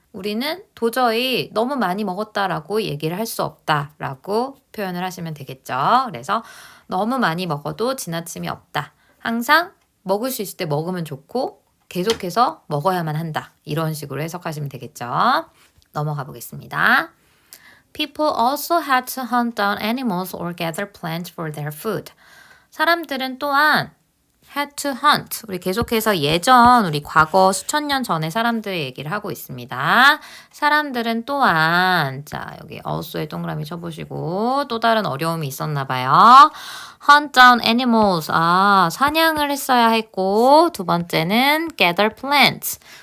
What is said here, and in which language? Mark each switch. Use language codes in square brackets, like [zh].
[ko] 우리는 도저히 너무 많이 먹었다라고 얘기를 할 수 없다라고 표현을 하시면 되겠죠. 그래서 너무 많이 먹어도 지나침이 없다. 항상 먹을 수 있을 때 먹으면 좋고 계속해서 먹어야만 한다. 이런 식으로 해석하시면 되겠죠. 넘어가 보겠습니다. [en] People also had to hunt down animals or gather plants for their food. [ko] 사람들은 또한 [en] had to hunt. [ko] 우리 계속해서 예전, 우리 과거 수천 년 전의 사람들의 얘기를 하고 있습니다. 사람들은 또한, 자, 여기 also에 동그라미 쳐보시고, 또 다른 어려움이 있었나 봐요. [en] Hunt down animals. [ko] 사냥을 했어야 했고, 두 번째는 [en] gather plants.